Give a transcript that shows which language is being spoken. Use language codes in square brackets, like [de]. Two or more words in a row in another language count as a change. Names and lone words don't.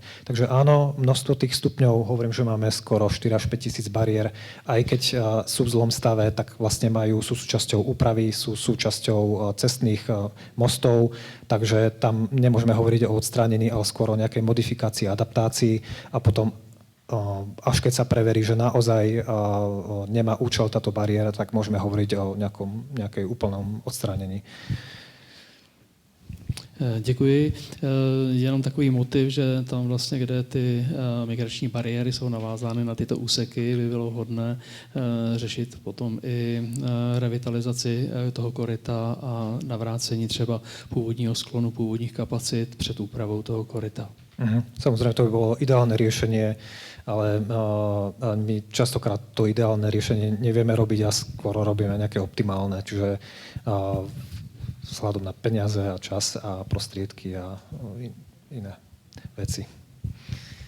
[sk] Takže áno, množstvo tých stupňov, hovorím, že máme skoro 4 až 5 tisíc bariér, aj keď sú v zlom stave, tak vlastne sú súčasťou úpravy, sú súčasťou cestných mostov, takže tam nemôžeme hovoriť o odstránení, ale skôr o nejakej modifikácii, adaptácii a potom až keď sa preverí, že naozaj nemá účel táto bariéra, tak môžeme hovoriť o nejakej úplnom odstránení. [cs] Děkuji. Jenom takový motiv, že tam vlastně, kde ty migrační bariéry jsou navázány na tyto úseky, by bylo vhodné řešit potom i revitalizaci toho koryta a navrácení třeba původního sklonu, původních kapacit před úpravou toho koryta. [sk] Samozrejme, to by bolo ideálne riešenie, ale my častokrát to ideálne riešenie nevieme robiť a skôr robíme nejaké optimálne, čiže vzhľadom na peniaze a čas a prostriedky a iné veci.